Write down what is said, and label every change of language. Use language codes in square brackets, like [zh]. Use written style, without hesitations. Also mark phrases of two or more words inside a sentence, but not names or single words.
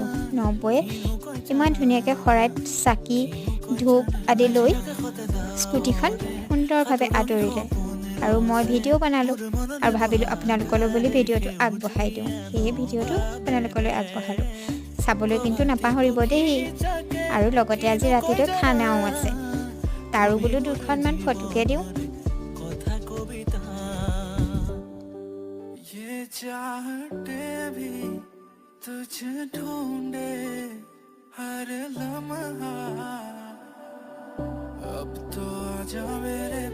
[as] নবৌয়ে ইমান ধুনীয়াকৈ শৰাইত চাকি ধূপ আদি লৈ স্কুটিখন সুন্দৰভাৱে আদৰিলে আৰু মই ভিডিঅ' বনালোঁ আৰু ভাবিলোঁ আপোনালোকলৈ বুলি ভিডিঅ'টো আগবঢ়াই দিওঁ। সেয়ে ভিডিঅ'টো আপোনালোকলৈ আগবঢ়ালোঁ। চাবলৈ কিন্তু নাপাহৰিব দেই। আৰু লগতে আজি ৰাতিলৈ খানাও আছে, তাৰো বোলো দুখনমান ফটোকে দিওঁ। [hi] तुझे ढूंढे हर लम्हा अब तो आजा मेरे